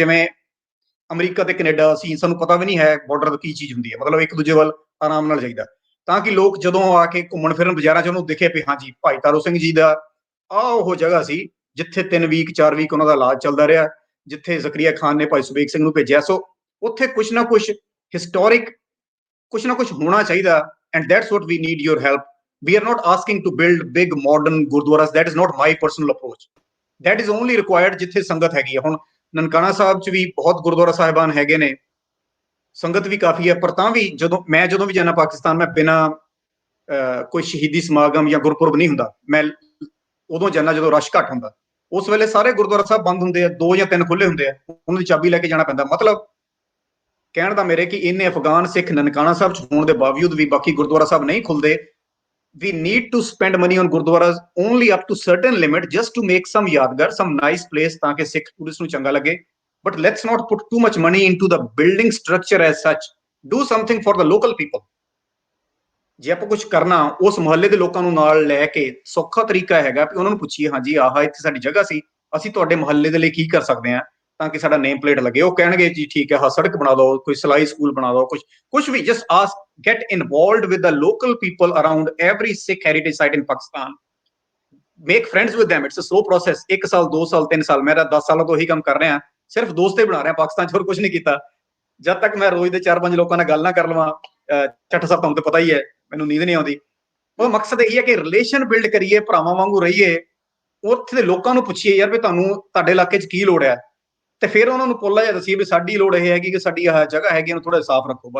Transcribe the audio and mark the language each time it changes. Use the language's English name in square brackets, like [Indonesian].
[Punjabi] ਜਿਵੇਂ ਅਮਰੀਕਾ ਤੇ ਕੈਨੇਡਾ, ਅਸੀਂ ਸਾਨੂੰ ਪਤਾ ਵੀ ਨਹੀਂ ਹੈ ਬਾਰਡਰ ਕੀ ਚੀਜ਼ ਹੁੰਦੀ ਹੈ, ਮਤਲਬ ਇੱਕ ਦੂਜੇ ਵੱਲ ਆਰਾਮ ਨਾਲ ਜਾਈਦਾ, ਤਾਂ ਕਿ ਲੋਕ ਜਦੋਂ ਆ ਕੇ ਘੁੰਮਣ ਫਿਰਨ ਬਾਜ਼ਾਰਾਂ 'ਚ ਉਹਨੂੰ ਦਿਖੇ ਵੀ ਹਾਂਜੀ ਭਾਈ ਤਾਰੂ ਸਿੰਘ ਜੀ ਦਾ ਆਹ ਉਹ ਜਗ੍ਹਾ ਸੀ ਜਿੱਥੇ 3 ਵੀਕ 4 ਵੀਕ ਉਹਨਾਂ ਦਾ ਇਲਾਜ ਚੱਲਦਾ ਰਿਹਾ, ਜਿੱਥੇ ਜ਼ਕਰੀਆ ਖਾਨ ਨੇ ਭਾਈ ਸੁਬੇਗ ਸਿੰਘ ਨੂੰ ਭੇਜਿਆ। ਸੋ ਉੱਥੇ ਕੁਛ ਨਾ ਕੁਛ ਹਿਸਟੋਰਿਕ ਕੁਛ ਨਾ ਕੁਛ ਹੋਣਾ ਚਾਹੀਦਾ, [English] And that's what we need your help. We are not asking to build big modern gurdwaras. That is not my personal approach. That is only required [Punjabi] ਜਿੱਥੇ ਸੰਗਤ ਹੈਗੀ ਹੈ। ਹੁਣ ਨਨਕਾਣਾ ਸਾਹਿਬ 'ਚ ਵੀ ਬਹੁਤ ਗੁਰਦੁਆਰਾ ਸਾਹਿਬਾਨ ਹੈਗੇ ਨੇ, ਸੰਗਤ ਵੀ ਕਾਫੀ ਹੈ, ਪਰ ਤਾਂ ਵੀ ਜਦੋਂ ਵੀ ਜਾਣਾ ਪਾਕਿਸਤਾਨ, ਮੈਂ ਬਿਨਾਂ ਕੋਈ ਸ਼ਹੀਦੀ ਸਮਾਗਮ ਜਾਂ ਗੁਰਪੁਰਬ ਨਹੀਂ ਹੁੰਦਾ, ਮੈਂ ਉਦੋਂ ਜਾਣਾ ਜਦੋਂ ਰਸ਼ ਘੱਟ ਹੁੰਦਾ। ਉਸ ਵੇਲੇ ਸਾਰੇ ਗੁਰਦੁਆਰਾ ਸਾਹਿਬ ਬੰਦ ਹੁੰਦੇ ਆ, 2 ਜਾਂ 3 ਖੁੱਲੇ ਹੁੰਦੇ ਆ, ਉਹਨਾਂ ਦੀ ਚਾਬੀ ਲੈ ਕੇ ਜਾਣਾ ਪੈਂਦਾ। ਮਤਲਬ ਕਹਿਣ ਦਾ ਮੇਰੇ ਕਿ ਇੰਨੇ ਅਫਗਾਨ ਸਿੱਖ ਨਨਕਾਣਾ ਸਾਹਿਬ ਚ ਹੋਣ ਦੇ ਬਾਵਜੂਦ ਵੀ ਬਾਕੀ ਗੁਰਦੁਆਰਾ ਸਾਹਿਬ ਨਹੀਂ ਖੁੱਲਦੇ। [English] We need to spend money on gurdwaras only up to certain limit just to make some yadgar, some nice place [Punjabi] ਤਾਂ ਕਿ ਸਿੱਖ ਟੂਰਿਸਟ ਨੂੰ ਚੰਗਾ ਲੱਗੇ। [English] But let's not put too much money into the building structure as such. Do something for the local people. [Punjabi] ਜੇ ਆਪਾਂ ਕੁਝ ਕਰਨਾ ਉਸ ਮੁਹੱਲੇ ਦੇ ਲੋਕਾਂ ਨੂੰ ਨਾਲ ਲੈ ਕੇ ਸੌਖਾ ਤਰੀਕਾ ਹੈਗਾ ਕਿ ਉਹਨਾਂ ਨੂੰ ਪੁੱਛੀਏ ਹਾਂਜੀ ਆਹ ਇੱਥੇ ਸਾਡੀ ਜਗ੍ਹਾ ਸੀ, ਅਸੀਂ ਤੁਹਾਡੇ ਮੁਹੱਲੇ ਦੇ ਲਈ ਕੀ ਕਰ ਸਕਦੇ ਹਾਂ ਤਾਂ ਕਿ ਸਾਡਾ ਨੇਮ ਪਲੇਟ ਲੱਗੇ। ਉਹ ਕਹਿਣਗੇ ਜੀ ਠੀਕ ਹੈ, ਹਾਂ ਸੜਕ ਬਣਾ ਦਿਓ, ਕੋਈ ਸਿਲਾਈ ਸਕੂਲ ਬਣਾ ਦਿਓ, ਕੁਝ ਵੀ। [English] Just ask, get involved with the local people around every Sikh heritage site in Pakistan. Make friends with them. It's a slow process. [Punjabi] 1 ਸਾਲ 2 ਸਾਲ 3 ਸਾਲ, ਮੈਂ 10 ਸਾਲਾਂ ਤੋਂ ਇਹੀ ਕੰਮ ਕਰ ਰਿਹਾ, ਸਿਰਫ ਦੋਸਤੇ ਬਣਾ ਰਿਹਾ ਪਾਕਿਸਤਾਨ 'ਚ, ਹੋਰ ਕੁਝ ਨਹੀਂ ਕੀਤਾ। ਜਦ ਤੱਕ ਮੈਂ ਰੋਜ਼ ਦੇ 4-5 ਲੋਕਾਂ ਨਾਲ ਗੱਲ ਨਾ ਕਰ ਲਵਾਂ, ਚੱਟ ਸਾਹਿਬ ਤੁਹਾਨੂੰ ਤਾਂ ਪਤਾ ਹੀ ਹੈ, ਮੈਨੂੰ ਨੀਂਦ ਨਹੀਂ ਆਉਂਦੀ। ਉਹ ਮਕਸਦ ਇਹੀ ਹੈ ਕਿ ਰਿਲੇਸ਼ਨ ਬਿਲਡ ਕਰੀਏ, ਭਰਾਵਾਂ ਵਾਂਗੂ ਰਹੀਏ, ਉੱਥੇ ਦੇ ਲੋਕਾਂ ਨੂੰ ਪੁੱਛੀਏ ਯਾਰ ਵੀ ਤੁਹਾਨੂੰ ਤੁਹਾਡੇ ਇਲਾਕੇ 'ਚ ਕੀ ਲੋੜ ਹੈ, ਤੇ ਫਿਰ ਉਹਨਾਂ ਨੂੰ ਪੋਲਾ ਜਿਹਾ ਦੱਸੀਏ ਵੀ ਸਾਡੀ ਲੋੜ ਇਹ ਹੈਗੀ ਕਿ ਸਾਡੀ ਆਹ ਜਗ੍ਹਾ ਹੈਗੀ, ਇਹਨੂੰ ਥੋੜਾ ਸਾਫ਼ ਰੱਖੋ।